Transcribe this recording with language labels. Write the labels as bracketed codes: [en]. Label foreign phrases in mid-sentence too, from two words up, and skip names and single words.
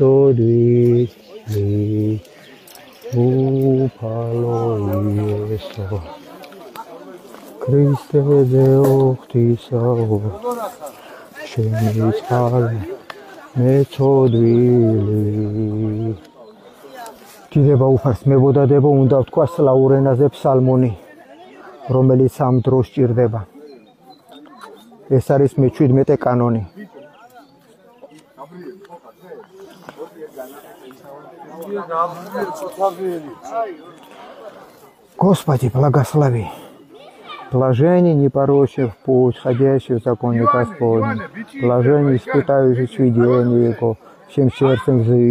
[ka] ცოდვილი უფალო იესო ქრისტეზე ღვთისაო შემიწყალე მე ცოდვილი დიდება უფალს მებოდადებო უნდა ვთქვას სლავურ ენაზე ფსალმონი რომელიც ამ დროს ჭირდება ეს არის მე-17 კანონი [ru] Господи, благослови. Блаженен непорочный путь, ходящий в законе Господнем. Блаженен испытающий видение Его, всем сердцем